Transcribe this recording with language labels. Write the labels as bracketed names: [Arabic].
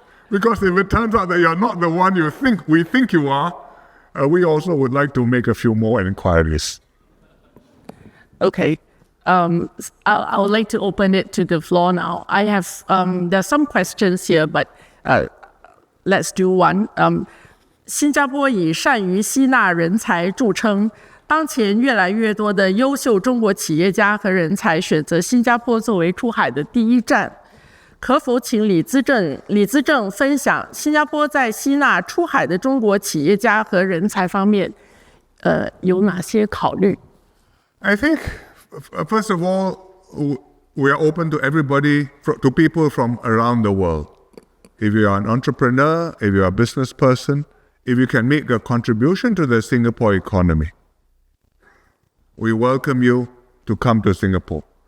[English] Because if it turns out that you're not the one we think you are, we also would like to make a few more inquiries. Okay. I would like to open it to the floor now. I have there are some questions here, but let's do one. [Chinese] 新加坡以善于吸纳人才著称，当前越来越多的优秀中国企业家和人才选择新加坡作为出海的第一站。可否请李资正分享新加坡在吸纳出海的中国企业家和人才方面，有哪些考虑？ [English] I think, first of all, we are open to everybody, to people from around the world. If you are an entrepreneur, if you are a business person, if you can make a contribution to the Singapore economy, we welcome you to come to Singapore.